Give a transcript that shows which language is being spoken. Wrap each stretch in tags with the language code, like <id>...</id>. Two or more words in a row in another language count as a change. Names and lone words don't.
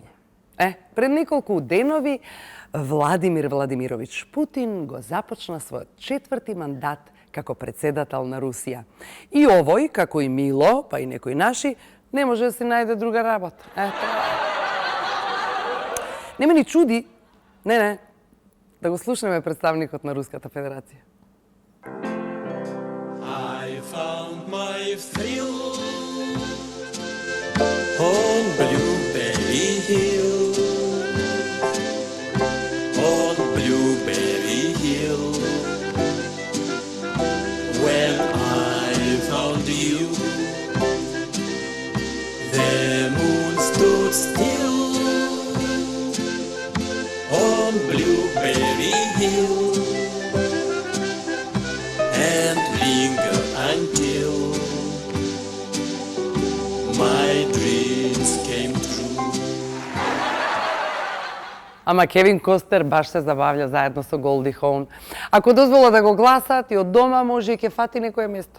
<mk>Пред неколку денови Владимир Владимирович Путин го започна својот 4ти мандат како председател на Русија. И овој, како и Мило, па и некои наши, не може да си најде друга работа. Не ме ни чуди, да го слушнеме представникот на Руската Федерација.</mk> <en>I found my thrill on Blueberry Hill, on Blueberry Hill. When I found you, the moon stood still on Blueberry Hill and lingered until my dreams came true.</en> <mk>Ама Кевин Костнер баш се забавља заедно со Голди Хоун. Ако дозвола да го гласаат и од дома, може и ќе фати некое место.</mk>